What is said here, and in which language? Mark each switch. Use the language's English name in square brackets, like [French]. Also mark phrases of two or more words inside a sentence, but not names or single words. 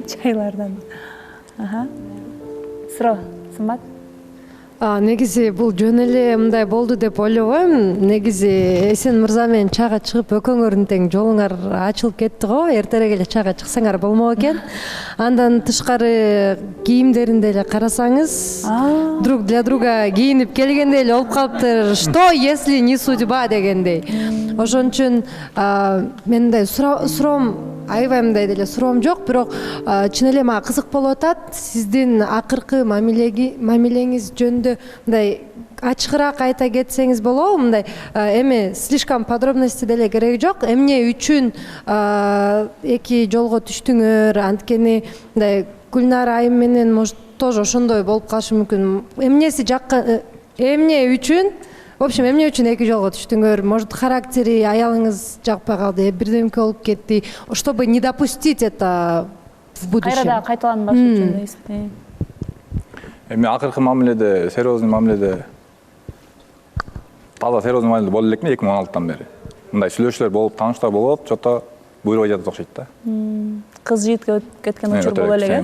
[Kyrgyz] Чайлардан. Суроо, Сымбат? Негизи бул жөн эле мындай болду деп ойлобойм. Негизи Эсен мырза менен чайга чыгып экөөңөрдүн тең жолуңар ачылып кетти го. Эртерээк эле чайга чыксаңар болмок экен. Андан тышкары кийимдеринде эле карасаңыз, [Russian] друг для друга [Kyrgyz] кийинип келгендей эле болуп калыптыр. [Russian] Что если не судьба дегендей. [Kyrgyz] Ошон үчүн мен мындай суроом аябай мындай деле суроом жок, бирок чын эле мага кызык болуп атат. Сиздин акыркы мамилеңиз жөнүндө мындай ачыгыраак айта кетсеңиз болобу? Мындай эми [Russian] слишком подробности [Kyrgyz] деле кереги жок. Эмне үчүн эки жолго түштүңөр? Анткени мындай Гүлнар айым менен [Russian] может тоже [Kyrgyz] ошондой болуп калышы мүмкүн. Эмнеси жакка, эмне үчүн? [Russian] В общем, [Kyrgyz] эмне үчүн эки жолго түштүңөр? Может, характери аялыңыз жакпай калды, бирдемке болуп кетти, [Russian] чтобы не допустить это в будущем. [Kyrgyz] Кайрада кайталанбаш үчүн дейсизби? Эми акыркы мамиледе, серьезный мамиледе таза серьезный мамиледе боло элекми 2016-тан бери. Мындай сүйлөшүүлөр болуп, тааныштар болот, жото буйрубай жатат окшойт да. Кыз жигитке кеткен учур боло элек.